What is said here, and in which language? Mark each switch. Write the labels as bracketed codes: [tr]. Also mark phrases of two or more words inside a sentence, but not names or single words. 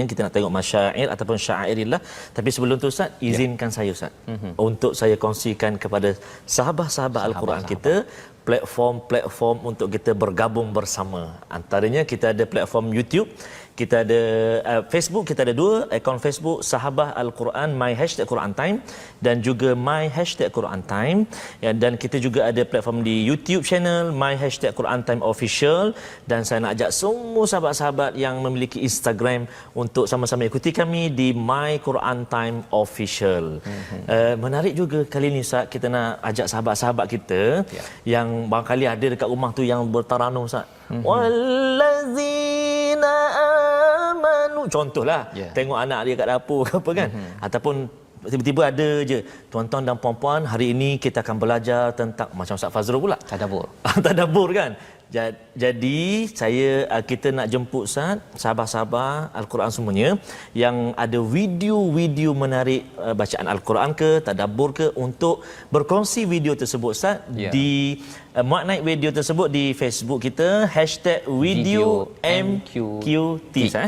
[ms] Kita nak tengok masyair ataupun syairillah. Tapi sebelum tu Ustaz, izinkan saya Ustaz untuk saya kongsikan kepada sahabat-sahabat Al-Quran kita platform untuk kita bergabung bersama. Antaranya kita ada platform YouTube, kita ada Facebook, kita ada 2 akaun Facebook, Sahabah Al-Quran My Quran Time dan juga My Quran Time, ya, dan kita juga ada platform di YouTube channel My Quran Time Official. Dan saya nak ajak semua sahabat-sahabat yang memiliki Instagram untuk sama-sama ikuti kami di My Quran Time Official. Menarik juga kali ni Ustaz, kita nak ajak sahabat-sahabat kita yang barangkali ada dekat rumah tu yang bertaranum Ustaz. [ar] والذين آمنوا, [ms] contohlah tengok anak dia kat dapur ke apa, kan. Ataupun tiba-tiba ada je, tuan-tuan dan puan-puan, hari ini kita akan belajar tentang, macam Ustaz Fazrul pula, tadabbur. Tadabbur, kan. Jadi kita nak jemput Ustaz, sahabat-sahabat Al-Quran semuanya yang ada video-video menarik bacaan Al-Quran ke, tadabbur ke, untuk berkongsi video tersebut Ustaz di muat naik video tersebut di Facebook kita #video_MQT Ustaz.